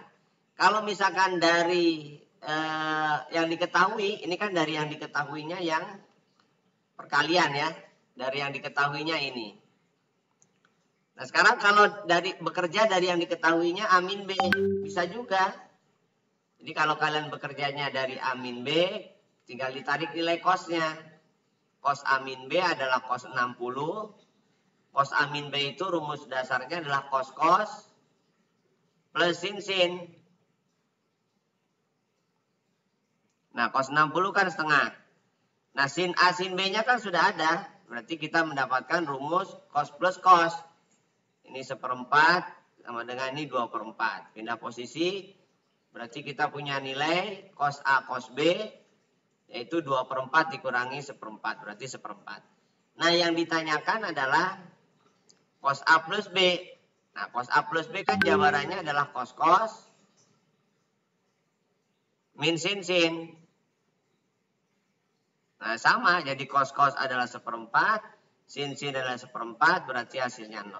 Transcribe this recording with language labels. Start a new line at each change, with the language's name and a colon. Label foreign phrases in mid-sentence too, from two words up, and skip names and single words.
Indonesian: Kalau misalkan dari yang diketahui, ini kan dari yang diketahuinya yang perkalian ya. Dari yang diketahuinya ini. Nah, sekarang kalau bekerja dari yang diketahuinya A min B, bisa juga. Jadi kalau kalian bekerjanya dari A min B, tinggal ditarik nilai cosnya. Cos A min B adalah cos 60. Cos A min B itu rumus dasarnya adalah cos plus sin. Nah, cos 60 kan setengah. Nah, sin A sin B-nya kan sudah ada. Berarti kita mendapatkan rumus cos plus cos. Ini 1/4 sama dengan ini 2/4. Pindah posisi. Berarti kita punya nilai cos A cos B yaitu 2/4 dikurangi 1/4, berarti 1/4. Nah, yang ditanyakan adalah cos A plus B. Nah, cos A plus B kan jawabannya adalah cos min sin. Nah, sama, jadi cos adalah 1/4, sin adalah 1/4, berarti hasilnya 0.